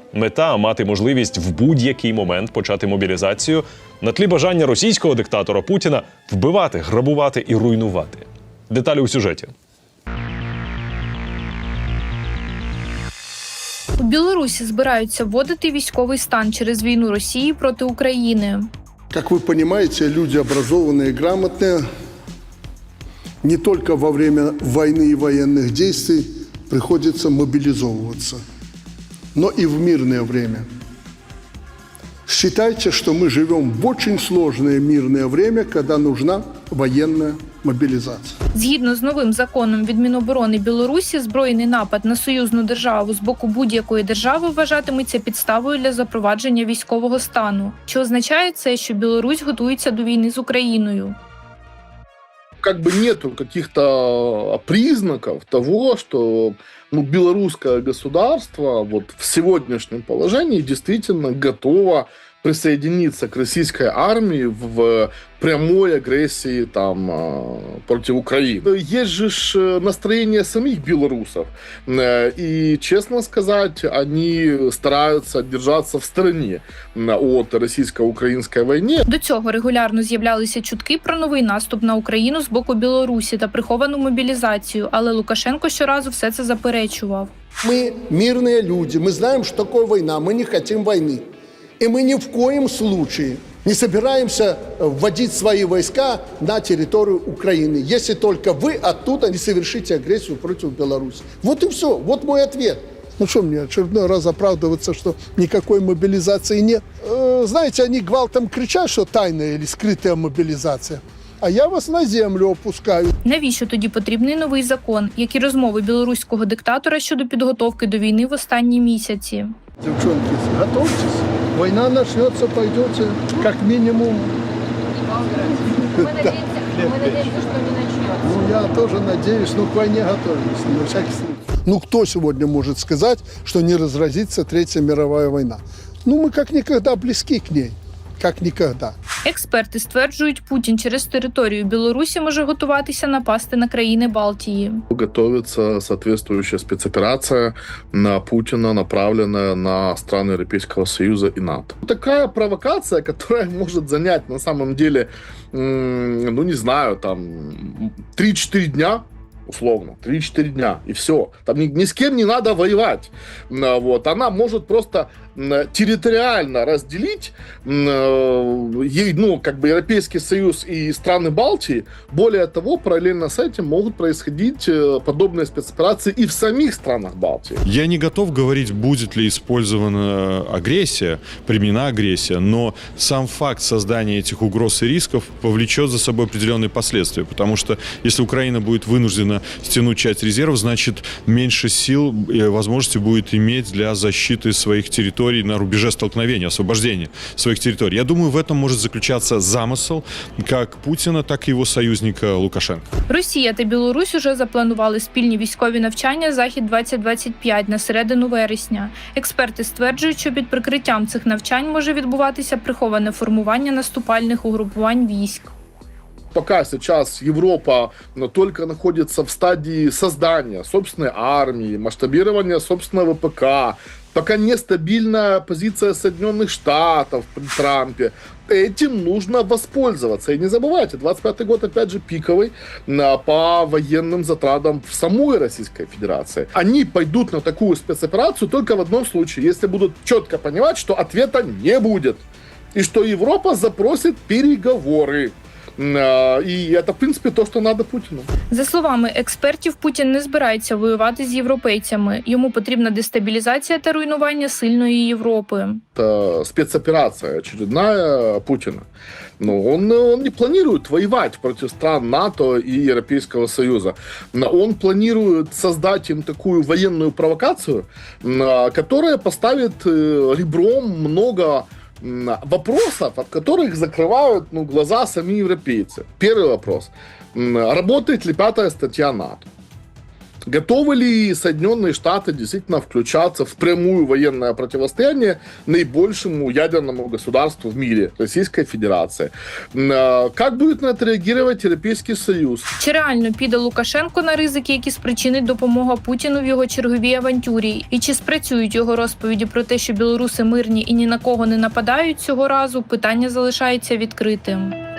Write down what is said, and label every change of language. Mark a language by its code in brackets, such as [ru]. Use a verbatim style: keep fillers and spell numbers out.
[uk] Мета – мати можливість в будь-який момент почати мобілізацію на тлі бажання російського диктатора Путіна вбивати, грабувати і руйнувати. Деталі у сюжеті. У Білорусі збираються вводити військовий стан через війну Росії проти України. [ru] Как вы понимаете, люди образованные и грамотные не только во время войны и военных действий приходится мобилизовываться, но и в мирное время. Считайте, что мы живем в очень сложное мирное время, когда нужна военная мобілізація. [uk] Згідно з новим законом від Міноборони Білорусі, збройний напад на союзну державу з боку будь-якої держави вважатиметься підставою для запровадження військового стану, що означає це, що Білорусь готується до війни з Україною. [ru] Как бы нету каких-то признаков того, что ну, белорусское государство вот в сегодняшнем положении действительно готово присоединиться к российской армии в прямой агрессии там против Украины. Есть же настроение самих белорусов. И, честно сказать, они стараются держаться в стороне от [uk] російсько-української війни. До цього регулярно з'являлися чутки про новий наступ на Україну з боку Білорусі та приховану мобілізацію, але Лукашенко щоразу все це заперечував. [ru] Мы мирные люди, мы знаем, что такое война, мы не хотим войны. И мы ни в коем случае не собираемся вводить свои войска на территорию Украины, если только вы оттуда не совершите агрессию против Беларуси. Вот и все, вот мой ответ. Ну что мне очередной раз оправдываться, что никакой мобилизации нет? Э, знаете, они гвалтом кричат, что тайная или скрытая мобилизация. А я вас на землю опускаю. [uk] Навіщо тоді потрібний новий закон? Які розмови білоруського диктатора щодо підготовки до війни в останні місяці? Дівчонки, готовтесь. Війна начнеться, пойдете, як мінімум. Ми надіємося, що не начнеться. Ну, я теж надіюсь, ну, к війні готовимося, [ru] на всякий случай. Ну, кто сегодня может сказать, что не разразится Третья мировая война? Ну, мы как никогда близки к ней. [uk] Як ніколи. Експерти стверджують, Путін через територію Білорусі може готуватися напасти на країни Балтії. [ru] Готовиться соответствующая спецоперация на Путіна, направленная на страны Европейского Союза и НАТО. Такая провокация, которая может занять на самом деле, ну не знаю, там три-четыре дня. Условно, три-четыре дня, и все. Там ни, ни с кем не надо воевать. Вот. Она может просто территориально разделить, ну, как бы Европейский Союз и страны Балтии. Более того, параллельно с этим могут происходить подобные спецоперации и в самих странах Балтии. Я не готов говорить, будет ли использована агрессия, применена агрессия, но сам факт создания этих угроз и рисков повлечет за собой определенные последствия, потому что если Украина будет вынуждена стянуть часть резервов, значит, меньше сил и возможностей будет иметь для защиты своих территорий на рубеже столкновения, освобождения своих территорий. Я думаю, в этом может заключаться замысел как Путина, так и его союзника Лукашенка. [uk] Росія та Білорусь уже запланували спільні військові навчання «Захід-двадцять двадцять п'ять» на середину вересня. Експерти стверджують, що під прикриттям цих навчань може відбуватися приховане формування наступальних угрупувань військ. [ru] Пока сейчас Европа только находится в стадии создания собственной армии, масштабирования собственного ВПК, пока нестабильная позиция Соединенных Штатов при Трампе. Этим нужно воспользоваться. И не забывайте, двадцать пятый год, опять же, пиковый по военным затратам в самой Российской Федерации. Они пойдут на такую спецоперацию только в одном случае, если будут четко понимать, что ответа не будет. И что Европа запросит переговоры. [uk] І це, в принципі, те, що треба Путіну. За словами експертів, Путін не збирається воювати з європейцями. Йому потрібна дестабілізація та руйнування сильної Європи. Це спецоперація очередная Путіна. [ru] Ну, он, он не планирует воевать против стран НАТО и Европейского Союза. Он планирует создать им такую военную провокацию, которая поставит ребром много вопросов, от которых закрывают ну, глаза сами европейцы. Первый вопрос. Работает ли пятая статья НАТО? Готовы ли Соединенные Штаты действительно включаться в прямую военное противостояние наибольшему ядерному государству в мире, Российской Федерации? Как будет на это реагировать Европейский Союз? [uk] Чи реально піде Лукашенко на ризики, які спричинить допомога Путіну в його черговій авантюрі? І чи спрацюють його розповіді про те, що білоруси мирні і ні на кого не нападають цього разу, питання залишається відкритим.